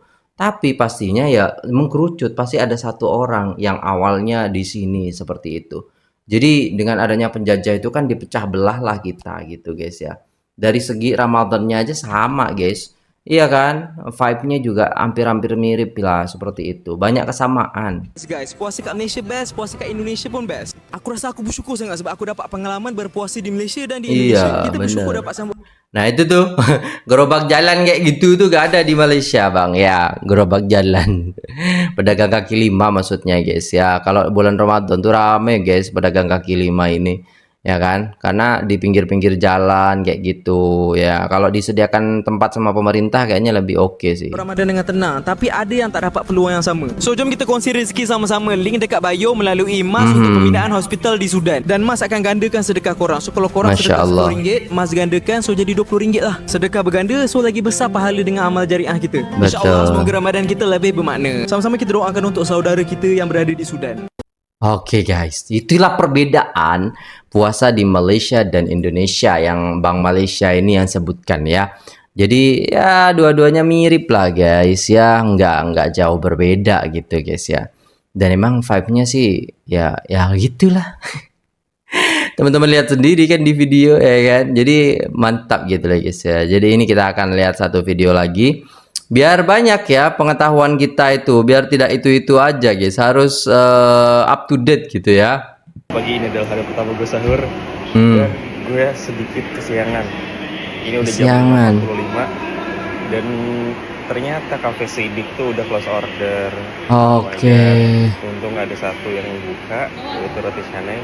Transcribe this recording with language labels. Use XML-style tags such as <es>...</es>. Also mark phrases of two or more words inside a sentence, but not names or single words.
<id>Tapi pastinya ya mengkerucut, pasti ada satu orang yang awalnya di sini seperti itu. Jadi dengan adanya penjajah itu kan dipecah belah lah kita gitu guys ya. Dari segi Ramadannya aja sama guys. Iya kan, vibe-nya juga hampir-hampir mirip lah seperti itu. Banyak kesamaan.</id> <ms>guys, puasa kat Malaysia best, puasa kat Indonesia pun best. Aku rasa aku bersyukur sangat sebab aku dapat pengalaman berpuasa di Malaysia dan di Indonesia. Iya, Kita bersyukur benar. dapat sambut.</ms> <id>Nah itu tuh gerobak jalan kayak gitu tuh gak ada di Malaysia bang ya, gerobak jalan pedagang kaki lima maksudnya guys ya. Kalau bulan Ramadan tuh rame guys pedagang kaki lima ini ya kan, karena di pinggir-pinggir jalan kayak gitu ya. Kalau disediakan tempat sama pemerintah kayaknya lebih oke sih.</id> <ms>Ramadan dengan tenang, tapi ada yang tak dapat peluang yang sama. So jom kita kongsi rezeki sama-sama. Link dekat bio melalui Mas untuk pembinaan hospital di Sudan. Dan Mas akan gandakan sedekah korang. So kalau korang Masya sedekah Allah. RM10, Mas gandakan so jadi RM20 lah. Sedekah berganda so lagi besar pahala dengan amal jariah kita. InsyaAllah Betul. semoga Ramadan kita lebih bermakna. Sama-sama kita doakan untuk saudara kita yang berada di Sudan.</ms> <id>Oke guys, itulah perbedaan puasa di Malaysia dan Indonesia yang Bang Malaysia ini yang sebutkan ya. Jadi ya dua-duanya mirip lah guys ya, nggak jauh berbeda gitu guys ya. Dan emang vibe-nya sih ya gitulah. Teman-teman lihat sendiri kan di video ya kan. Jadi mantap gitu lah guys ya. Jadi ini kita akan lihat satu video lagi. Biar banyak ya pengetahuan kita itu, biar tidak itu-itu aja guys, harus</id> <en>up to date</en> <id>gitu ya. Pagi ini adalah hari pertama gue sahur dan gue sedikit kesiangan. Ini udah Kesiangan. jam 5 dan ternyata Cafe Sidik tuh udah</id> <en>close order.</en> <id>Oke. Untung ada satu yang buka, yaitu roti canai.</id>